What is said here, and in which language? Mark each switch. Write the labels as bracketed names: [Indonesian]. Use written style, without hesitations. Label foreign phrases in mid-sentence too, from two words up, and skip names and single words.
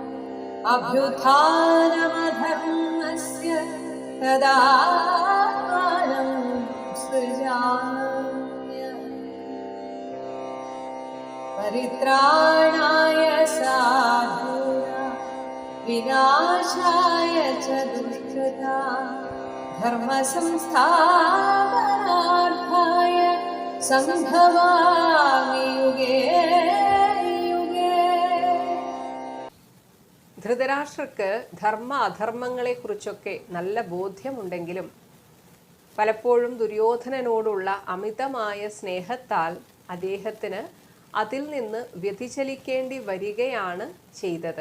[Sanskrit] अभ्युत्थानमधर्मस्य तदात्मानं सृजाम्यहम् परित्राणाय साधूनां विनाशाय च दुष्कृतां धर्मसंस्थापनार्थाय सम्भवामि युगे युगे. [Malayalam] ധൃതരാഷ്ട്രർക്ക് ധർമ്മ അധർമ്മങ്ങളെക്കുറിച്ചൊക്കെ നല്ല ബോധ്യമുണ്ടെങ്കിലും പലപ്പോഴും ദുര്യോധനനോടുള്ള അമിതമായ സ്നേഹത്താൽ അദ്ദേഹത്തിന് അതിൽ നിന്ന് വ്യതിചലിക്കേണ്ടി വരികയാണ് ചെയ്തത്.